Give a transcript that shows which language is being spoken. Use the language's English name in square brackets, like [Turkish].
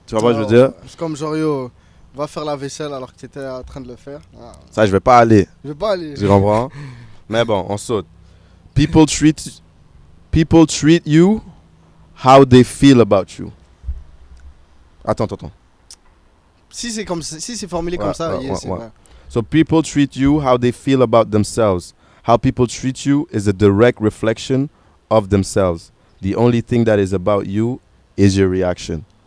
[French] Tu vois ce que je veux dire? C'est comme genre, yo, va faire la vaisselle alors que tu étais en train de le faire. Ça, je vais pas aller. Je vais pas aller. Tu comprends? Mais bon, on saute. [English] People treat you how they feel about you. [French] Attends. Si c'est formulé comme ça, c'est vrai. [English] So people treat you how they feel about themselves. How people treat you is a direct reflection of themselves. The only thing that is about you is your reaction.